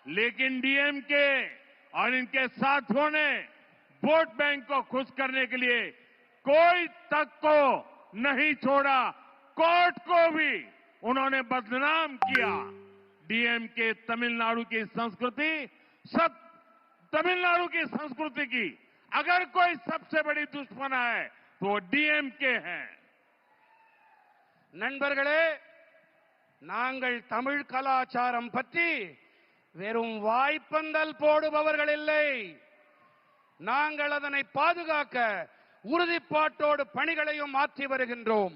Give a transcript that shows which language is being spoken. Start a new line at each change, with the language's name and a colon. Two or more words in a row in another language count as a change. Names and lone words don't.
Hindi: लेकिन डीएमके और इनके साथियों ने वोट बैंक को खुश करने के लिए कोई तक को नहीं छोड़ा, कोर्ट को भी उन्होंने बदनाम किया। डीएमके तमिलनाडु की संस्कृति तमिलनाडु की संस्कृति की अगर कोई सबसे बड़ी दुश्मन है तो वो डीएमके है।
Tamil: நண்பர்களே, நாங்கள் தமிழ் கலாச்சாரம் பற்றி வெறும் வாய்ப்பந்தல் போடுபவர்கள் இல்லை. நாங்கள் அதனை பாதுகாக்க உறுதிப்பாட்டோடு பணிகளையும் மாற்றி வருகின்றோம்.